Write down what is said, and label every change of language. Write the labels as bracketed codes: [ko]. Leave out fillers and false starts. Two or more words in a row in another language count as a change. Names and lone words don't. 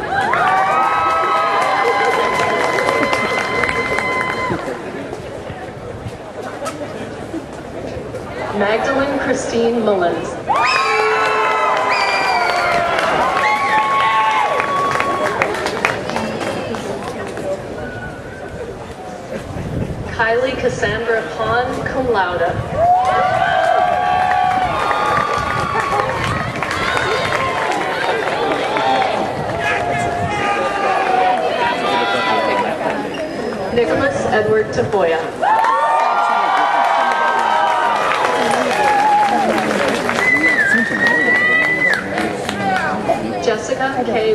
[en] Magdalene Christine Mullins. Kylie Cassandra Pond, cum laude. Nicholas Edward Tafoya. Jessica K.